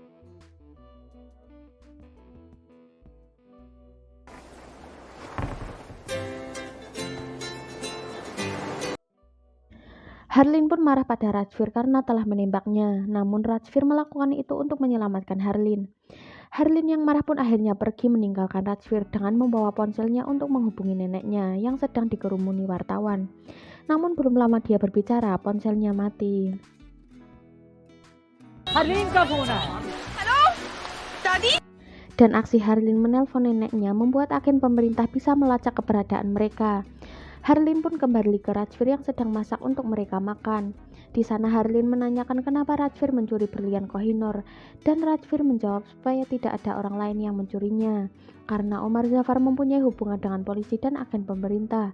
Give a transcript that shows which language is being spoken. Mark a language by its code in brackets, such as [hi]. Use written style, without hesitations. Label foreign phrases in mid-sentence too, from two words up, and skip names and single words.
[id] Harlin pun marah pada Rajvir karena telah menembaknya, namun Rajvir melakukan itu untuk menyelamatkan Harlin. Harlin yang marah pun akhirnya pergi meninggalkan Rajvir dengan membawa ponselnya untuk menghubungi neneknya yang sedang dikerumuni wartawan. Namun belum lama dia berbicara, ponselnya mati. [hi] Harleen का फोन आया। हेलो दादी। [id] Dan aksi Harlin menelpon neneknya membuat agen pemerintah bisa melacak keberadaan mereka. Harlin pun kembali ke Rajvir yang sedang masak untuk mereka makan. Di sana Harlin menanyakan kenapa Rajvir mencuri berlian Kohinoor, dan Rajvir menjawab supaya tidak ada orang lain yang mencurinya, karena Omar Zafar mempunyai hubungan dengan polisi dan agen pemerintah.